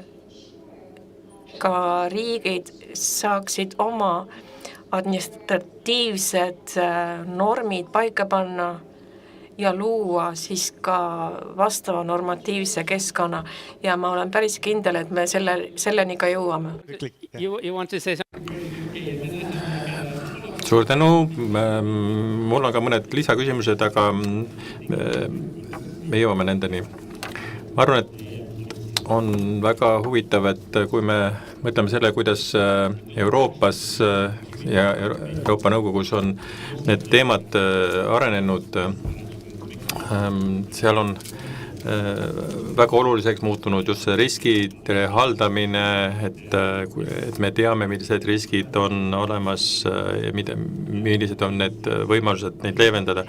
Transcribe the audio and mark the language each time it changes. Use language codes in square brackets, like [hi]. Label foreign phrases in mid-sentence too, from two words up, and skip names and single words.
[et] ka riigid saaksid oma administratiivsed normid paika panna ja luua siis ka vastava normatiivse keskkonna ja ma olen päris kindel, et me selleni ka jõuame. [en] You want to say something? [et] Suur tänu, mul on ka mõned lisaküsimused, aga me jõuame nendeni. Ma arvan, et on väga huvitav, et kui me mõtleme selle, kuidas Euroopas ja Euroopa Nõukogus on need teemad arenenud, seal on väga oluliseks muutunud just see riskide haldamine, et me teame, millised riskid on olemas ja millised on need võimalused neid leevendada.